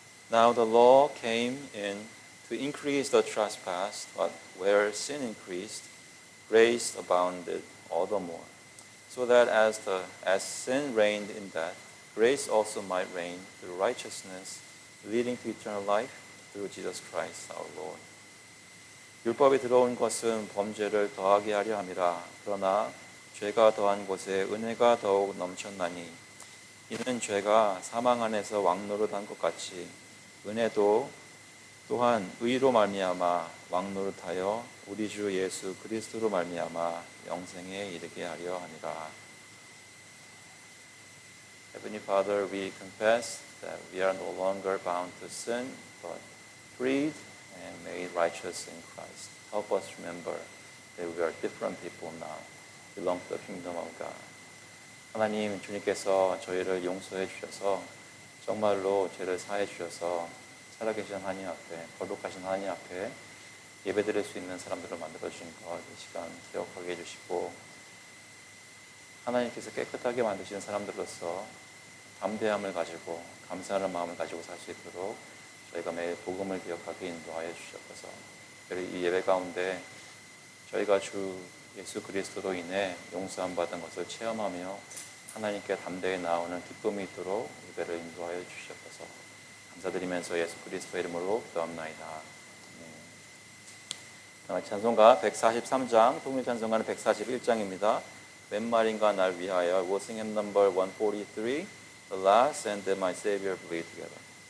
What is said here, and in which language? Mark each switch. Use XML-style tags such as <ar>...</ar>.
<en>Now the law came in to increase the trespass, but where sin increased, grace abounded all the more. So that as sin reigned in death, grace also might reign through righteousness, leading to eternal life through Jesus Christ our Lord.</en> <ko>율법이 들어온 것은 범죄를 더하게 하려 함이라. 그러나 죄가 더한 곳에 은혜가 더욱 넘쳤나니 이는 죄가 사망 안에서 왕노릇한 것 같이 은혜도 또한 의로 말미암아 왕노릇하여 우리 주 예수 그리스도로 말미암아 영생에 이르게 하려 함이라.</ko> <en>Heavenly Father, we confess that we are no longer bound to sin, but freed and made righteous in Christ. Help us remember that we are different people now, belong to the kingdom of God.</en> <ko>하나님, 주님께서 저희를 용서해 주셔서 정말로 죄를 사해 주셔서 살아계신 하나님 앞에, 거룩하신 하나님 앞에 예배드릴 수 있는 사람들을 만들어 주신 것, 이 시간 기억하게 해주시고 하나님께서 깨끗하게 만드시는 사람들로서 담대함을 가지고 감사하는 마음을 가지고 살 수 있도록 저희가 매일 복음을 기억하게 인도하여 주시옵소서. 이 예배 가운데 저희가 주 예수 그리스도로 인해 용서함 받은 것을 체험하며 하나님께 담대히 나오는 기쁨이 있도록 예배를 인도하여 주시옵소서. 감사드리면서 예수 그리스도의 이름으로 기도합나이다. 찬송가 143장, 통일찬송가는 141장입니다. 웬 말인가 날 위하여.</ko> <en>We'll sing hymn number 143, The Last and My Savior Bleed together.</en>